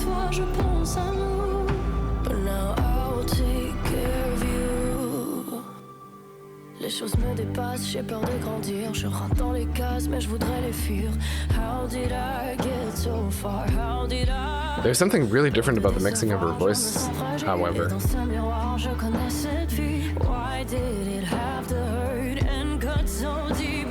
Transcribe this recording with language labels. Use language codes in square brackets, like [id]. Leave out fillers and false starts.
[fr] Je pense à nous, [en] but now I will take care of you. [fr] Les choses me dépassent, j'ai peur de grandir. Je rentre dans les cases, mais je voudrais les fuir. [en] How did I get so far? How did I? There's something really different about the mixing of her voice, however. [fr] Dans ce miroir, je connais cette vie. [en] Why did it have to hurt and cut so deep?